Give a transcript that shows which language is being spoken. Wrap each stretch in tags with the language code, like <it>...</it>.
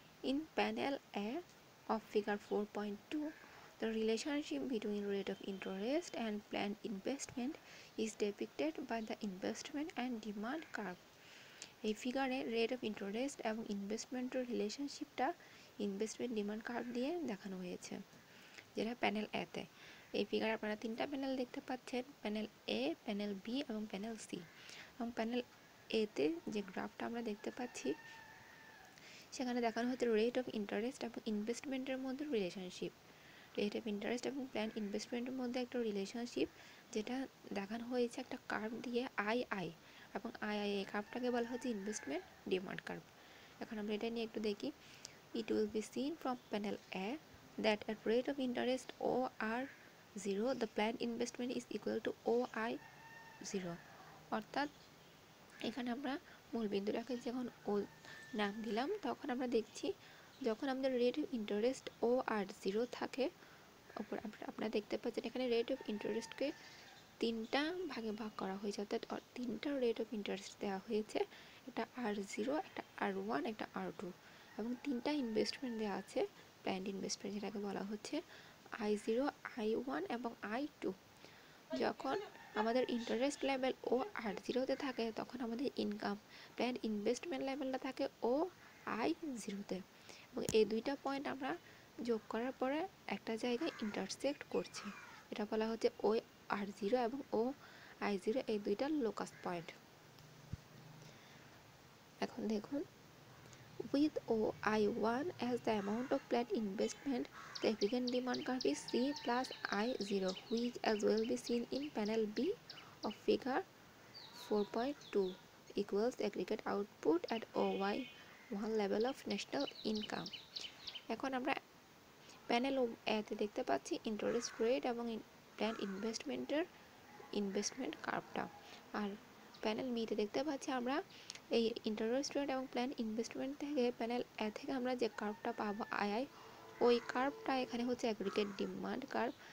<en>In panel A of figure 4.2, the relationship between rate of interest and planned investment is depicted by the investment and demand curve.</en> <bn>এই ফিগারে rate of interest এবং ইনভেস্টমেন্টের রিলেশনশিপটা investment demand curve দিয়ে দেখানো হয়েছে, যেটা panel এতে। এই ফিগারে আপনারা তিনটা প্যানেল দেখতে পাচ্ছেন, প্যানেল এ, প্যানেল বি এবং প্যানেল সি। এবং প্যানেল এতে যে গ্রাফটা আমরা দেখতে পাচ্ছি সেখানে দেখানো হচ্ছে রেট অফ ইন্টারেস্ট এবং ইনভেস্টমেন্টের মধ্যে রিলেশনশিপ। রেট অফ ইন্টারেস্ট এবং প্ল্যান ইনভেস্টমেন্টের মধ্যে একটা রিলেশনশিপ যেটা দেখানো হয়েছে একটা কার্ভ দিয়ে আই এবং এই কার্ভটাকে বলা হচ্ছে ইনভেস্টমেন্ট ডিমান্ড কার্ভ। এখন আমরা এটা নিয়ে একটু দেখি।</bn> <en>It will be seen from panel A that at rate of interest OR0 the planned investment is equal to OI0।</en> <bn>অর্থাৎ এখানে আমরা মূল বিন্দুটাকে যখন ও নাম দিলাম তখন আমরা দেখছি যখন আমাদের রেট অফ ইন্টারেস্ট OR0 থাকে, আপনারা দেখতে পাচ্ছেন এখানে রেট অফ ইন্টারেস্টকে তিনটা ভাগে ভাগ করা হয়েছে, অর্থাৎ তিনটা রেট অফ ইন্টারেস্ট দেওয়া হয়েছে, একটা R0, একটা R1, একটা R2 এবং তিনটা ইনভেস্টমেন্ট দেওয়া আছে প্ল্যান্ড ইনভেস্টমেন্ট যেটাকে বলা হচ্ছে I0, I1 এবং I2। যখন আমাদের ইন্টারেস্ট লেভেল OR0-তে থাকে তখন আমাদের ইনকাম প্ল্যান্ড ইনভেস্টমেন্ট লেভেলটা থাকে OI0-তে এবং এই দুইটা পয়েন্ট আমরা যোগ করার পরে একটা জায়গায় ইন্টারসেক্ট করছে, এটা বলা হচ্ছে OR0 এবং OI0 এই দুইটা লোকাস পয়েন্ট। এখন দেখুন,</bn> <en>with OI1 as the amount of planned investment, the aggregate demand curve is C plus I0, which as well be seen in panel B of figure 4.2 equals aggregate output at OY1 level of national income।</en> <bn>এখন আমরা panel এতে দেখতে পাচ্ছি interest rate এবং planned ইনভেস্টমেন্টের investment কার্ভটা, আর panel বিতে দেখতে পাচ্ছি আমরা এই ইন্টারেস্ট রেট এবং প্ল্যান ইনভেস্টমেন্ট থেকে প্যানেল এ থেকে আমরা যে কার্ভটা পাবো আই ওই কার্ভটা এখানে হচ্ছে অ্যাগ্রিগেট ডিমান্ড কার্ভ।</bn>